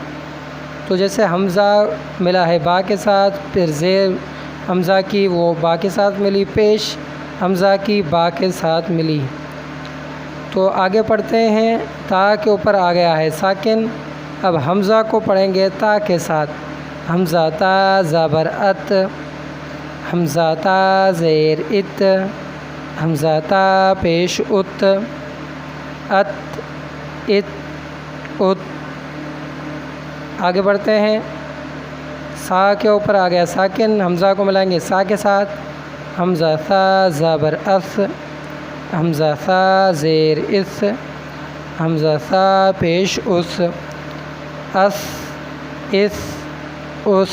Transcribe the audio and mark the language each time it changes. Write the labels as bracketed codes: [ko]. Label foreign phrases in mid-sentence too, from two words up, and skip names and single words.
[ur] تو جیسے حمزہ ملا ہے با کے ساتھ، پھر زیر حمزہ کی وہ با کے ساتھ ملی، پیش حمزہ کی با کے ساتھ ملی۔ تو آگے پڑھتے ہیں، تا کے اوپر آ گیا ہے ساکن۔ اب حمزہ کو پڑھیں گے تا کے ساتھ، حمزہ تا زبر ات، حمزہ تا زیر ات، حمزہ تا پیش ات، ات ات ات۔ آگے بڑھتے ہیں، سا کے اوپر آ گیا ساکن، حمزہ کو ملائیں گے سا کے ساتھ، حمزہ سا زبر اس، حمزہ سا زیر اس، حمزہ سا پیش اس، اس اس اس۔